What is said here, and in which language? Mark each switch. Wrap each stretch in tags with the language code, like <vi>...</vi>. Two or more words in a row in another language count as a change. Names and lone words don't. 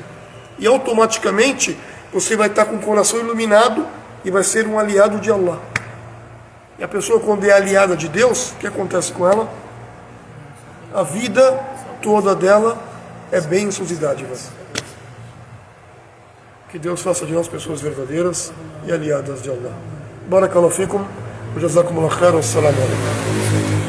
<pt>E automaticamente você vai estar com o coração iluminado e vai ser um aliado de Allah. E a pessoa, quando é aliada de Deus, o que acontece com ela? A vida toda dela é bênçãos e dádivas. Que Deus faça de nós pessoas verdadeiras e aliadas de Allah.</pt> <ar>بارك الله فيكم، وجزاكم الله خيرا، السلام عليكم.</ar>